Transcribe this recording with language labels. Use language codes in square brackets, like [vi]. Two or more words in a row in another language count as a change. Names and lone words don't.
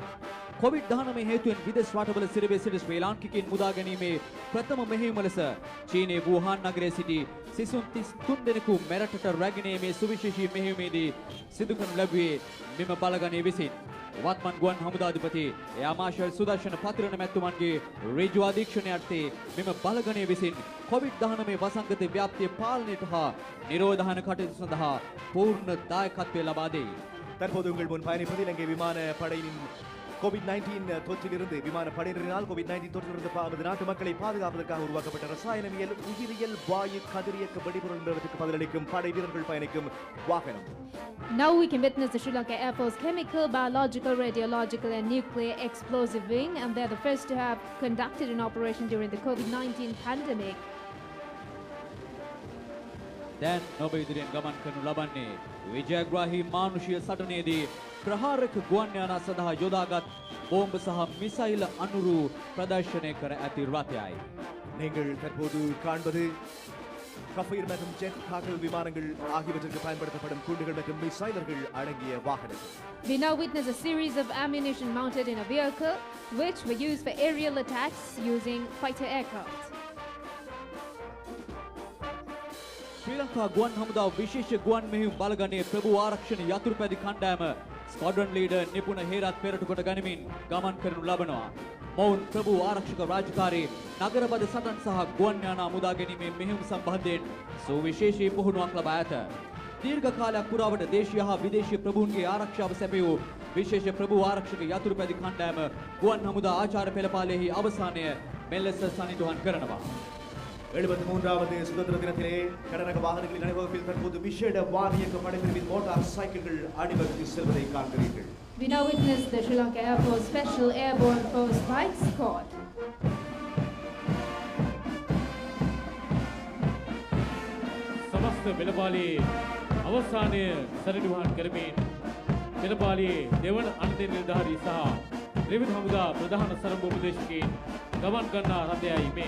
[si] COVID-19 හේතුවෙන් විදේශ රටවල සිරවේ සිට ශ්‍රී ලාංකිකයින් මුදා ගැනීමේ ප්‍රථම මෙහෙයුම ලෙස චීනයේ වුහාන් නගරයේ සිටි සිසුන් 33 දෙනෙකු මෙරටට රැගෙන මේ සුවිශේෂී මෙහෙයුමේදී සිදු කරනු ලැබුවේ මෙම බලගණයේ විසින්. වත්මන් ගුවන් හමුදාධිපති එයා මාර්ෂල් සුදර්ශන පතිරණ මැතිතුමන්ගේ ඍජු අධීක්ෂණය යටතේ මෙම බලගණය විසින් COVID-19 වසංගත ව්‍යාප්තිය පාලනයට හා නිරෝධායන කටයුතු සඳහා පූර්ණ දායකත්වය ලබා දෙයි. [ta] தற்போது உங்கள் முன் பயணிப்பது இலங்கை விமான படையின் கோவிட்-19 தொற்றிலிருந்து விமான படையினரினால் கோவிட்-19 தொற்றிலிருந்து நமது நாட்டு மக்களை பாதுகாப்பதற்காக உருவாக்கப்பட்ட ரசாயனவியல் உயிரியல் வாயு கதிரியக்க வெடிபொருள் நிறுவனத்துக்கு பதிலளிக்கும் படை வீரர்கள் பயணிக்கும் வாகனம். [en] Now we can witness the Sri Lanka Air Force Chemical, Biological, Radiological and Nuclear Explosive Wing, and they're the first to have conducted an operation during the COVID-19 pandemic. [si] දැන් ඔබ ඉදිරියෙන් ගමන් කරනු ලබන්නේ විජයග්‍රාහී මානුෂීය සටනේදී ප්‍රහාරක ගුවන් යානා සඳහා යොදාගත් බෝම්බ සහ මිසයිල් අනුරු ප්‍රදර්ශනය කර ඇති රථයයි. [ta] நீங்கள் தற்போது காண்பது கஃபீர் மற்றும் ஜெட் தாக்குதல் விமானங்கள் ஆகியவற்றிற்கு பயன்படுத்தப்படும் குண்டுகள் மற்றும் மிசைலர்கள் அடங்கிய வாகனம். [en] We now witness a series of ammunition mounted in a vehicle which were used for aerial attacks using fighter aircraft. [si] ශ්‍රී ලංකා ගුවන් හමුදාව විශේෂ ගුවන් මෙහෙයුම් බලගණයේ ප්‍රභූ ආරක්ෂණ යතුරුපැදි කණ්ඩායම [en] Squadron Leader [si] නිපුණ හේරත් පෙරටු කොට ගනිමින් ගමන් කරනු ලබනවා. මොවුන් ප්‍රභූ ආරක්ෂක රාජකාරී නගරබද සටන් සහ ගුවන් යානා මුදා ගැනීමේ මෙහෙයුම් සම්බන්ධයෙන් සුවිශේෂී පුහුණුවක් ලබා ඇත. දීර්ඝ කාලයක් පුරාවට දේශීය හා විදේශීය ප්‍රභූන්ගේ ආරක්ෂාව සැපයූ විශේෂ ප්‍රභූ ආරක්ෂක යතුරුපැදි කණ්ඩායම ගුවන් හමුදා ආචාර්ය පෙළපාලියෙහි අවසානය මෙලෙස සනිටුහන් කරනවා. [ta] 73வது சுதந்திர தினத்திலே கடனக வாகனங்களின் அணிவகுப்பில் தற்போது விசேட வாரியக்க படைப்பிரிவின் மோட்டார் சைக்கிள்கள் அணிவகுத்து செல்வதை காண்கிறீர்கள். [en] We now witness the Sri Lanka Air Force Special Airborne Force Bike Squad. [si] සමස්ත පෙළපාලියේ අවසානය සනිටුහන් කරමින් පෙළපාලියේ දෙවන අන්තිම නිලධාරී සහ ත්‍රිවිධ හමුදා ප්‍රධාන සරඹ උපදේශකයින් ගමන් කරනා රථයයි මේ.